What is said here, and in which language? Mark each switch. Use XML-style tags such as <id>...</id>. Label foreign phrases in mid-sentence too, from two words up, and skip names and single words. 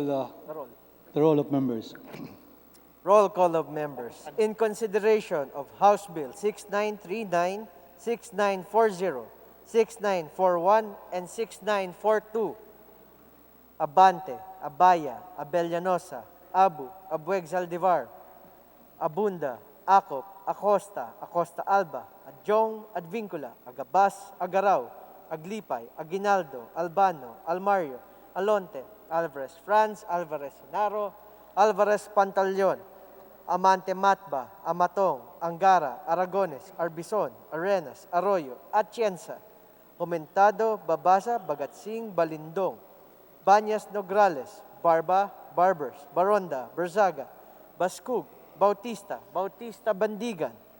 <en>The roll. the roll of members. Roll call of members. In consideration of House Bill 6939, 6940, 6941, and 6942, Abante, Abaya, Abellanosa, Abu, Abueg Zaldivar, Abunda, Acop, Acosta, Acosta Alba, Adjong, Advincula, Agabas, Agaraw, Aglipay, Aguinaldo, Albano, Almario, Alonte, Alvarez Franz, Alvarez Hinaro, Alvarez Pantaleon, Amante Matba, Amatong, Angara, Aragones, Arbizon, Arenas, Arroyo, Atienza, Comentado, Babasa, Bagatsing, Balindong, Banyas Nograles, Barba, Barbers, Baronda, Berzaga, Bascug, Bautista, Bautista Bandigan,</en>